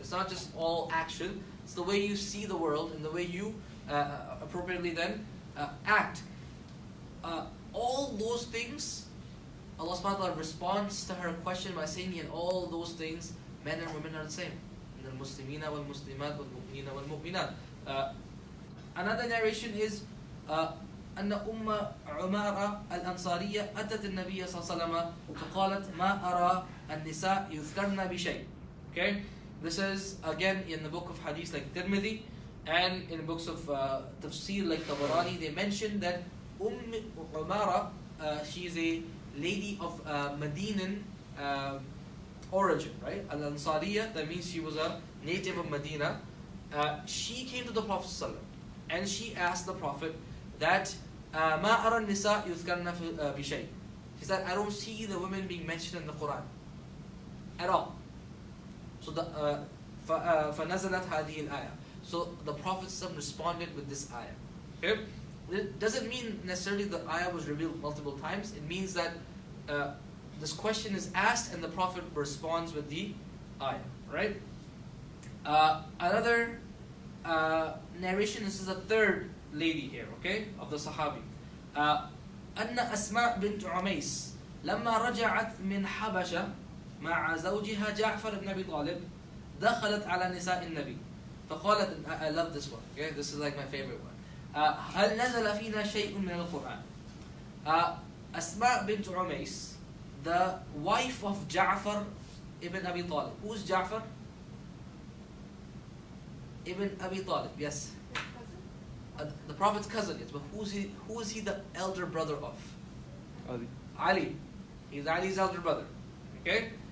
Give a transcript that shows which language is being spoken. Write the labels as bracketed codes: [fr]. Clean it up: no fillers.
[en] It's not just all action. It's the way you see the world and the way you appropriately then act. All those things, Allah subhanahu wa ta'ala responds to her question by saying, in all those things, men and women are the same. [ar] الْمُسْلِمِينَ وَالْمُسْلِمَاتِ وَالْمُؤْمِنِينَ وَالْمُؤْمِنَاتِ. [en] Another narration is [ar] أن أم عمارة الأنصارية أتت النبي صلى الله عليه وسلم فقالت ما أرى النساء يذكرن بشيء. [en] Okay, this is again in the book of hadith like Tirmidhi, and in books of tafsir like Tabarani. They mentioned that Umara, she is a lady of Medinan origin, right? Al-Ansariya, that means she was a native of Medina. She came to the Prophet ﷺ, and she asked the Prophet that [ar] ما أرى النساء يذكرن بشيء. [en] She said, I don't see the women being mentioned in the Quran at all. So [ar] فنزلت هذه الآية. [en] So the Prophet ﷺ responded with this ayah. Okay? It doesn't mean necessarily the ayah was revealed multiple times. It means that this question is asked and the Prophet responds with the ayah. Right? Another narration, this is a third lady here, okay, of the Sahabi. [ar] أن أسماء بنت عميس لما رجعت من حبشة مع زوجها جعفر بن أبي طالب دخلت على نساء النبي فقالت, [en] I love this one, okay, this is like my favorite one. [ar] هل نزل فينا شيء من القرآن. [en] أسماء بنت عميس, the wife of Ja'far ibn Abi Talib. Who's Ja'far? Ibn Abi Talib, yes. The Prophet's cousin, yes, but who is he the elder brother of? Ali. He's Ali's elder brother. Okay?